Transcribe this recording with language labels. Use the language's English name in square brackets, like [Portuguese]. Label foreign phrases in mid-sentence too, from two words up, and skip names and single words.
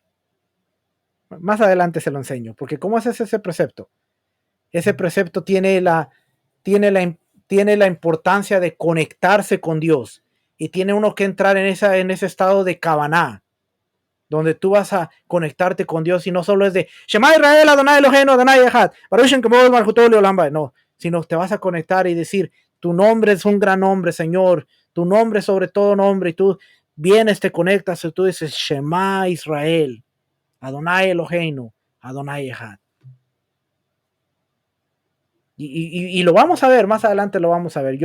[Spanish] Más adelante se lo enseño, porque ¿cómo se hace ese precepto? Ese precepto tiene tiene la, tiene la importancia de conectarse con Dios y tiene uno que entrar en ese estado de Kavaná, donde tú vas a conectarte con Dios y no solo es de [Hebrew] שמע ישראל אדוני אלוהינו אדוני אחד ברוך שם כבוד מלכותו לעולם, [Spanish] no, sino te vas a conectar y decir, tu nombre es un gran nombre, Señor, tu nombre sobre todo nombre, y tú vienes, te conectas y tú dices [Hebrew] שמע ישראל אדוני אלוהינו אדוני אחד. [Spanish] Y lo vamos a ver, más adelante lo vamos a ver.